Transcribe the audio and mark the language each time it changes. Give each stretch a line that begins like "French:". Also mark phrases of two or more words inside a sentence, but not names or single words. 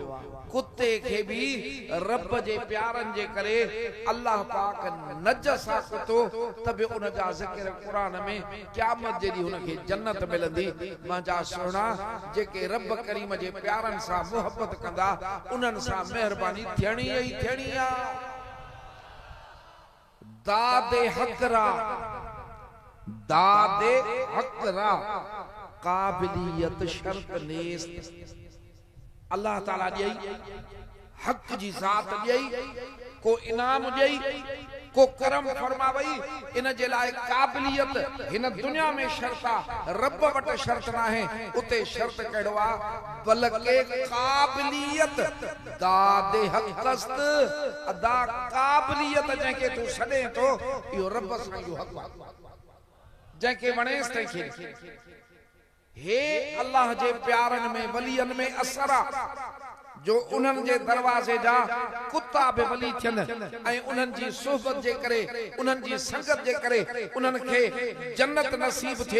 Sindhi: कुत्ते खे बि रब जे प्यारनि जे करे अल्लाह पाक नज सां कुतो, त बि उन जा ज़िक्र क़ुरान में क़यामत जे ॾींहुं उनखे जन्नत मिलंदी। मुंहिंजा सुहिणा, जेके रब करीम जे प्यारनि सां मोहब्बत कंदा उन्हनि सां महिरबानी थियणी ई थियणी आहे।
Persian: داد حق را، داد حق را، قابلیت شرط نیست,
Sindhi: अल्लाह ताला ॾेई हक़ जी ज़ात ॾेई, को इनाम ॾेई, को करम फरमावई, इन जे लाइ काबिलियत हिन दुनिया में शर्त आहे, रब वटि शर्त न आहे। उते शर्त कहिड़ो आहे,
Persian: بلکه قابلیت داد حقست,
Sindhi: अदा काबिलियत जंहिंखे तूं छॾे थो इहो रब सां इहो हक़ आहे, जंहिंखे वणेसि तंहिंखे। हे अल्लाह जे प्यारनि में वलियनि में असर आहे जो उन्हनि जे दरवाज़े जा कुत्ता बि वली थियनि ऐं उन्हनि जी सोहबत जे करे, उन्हनि जी संगत जे करे उन्हनि खे जन्नत नसीब थिए।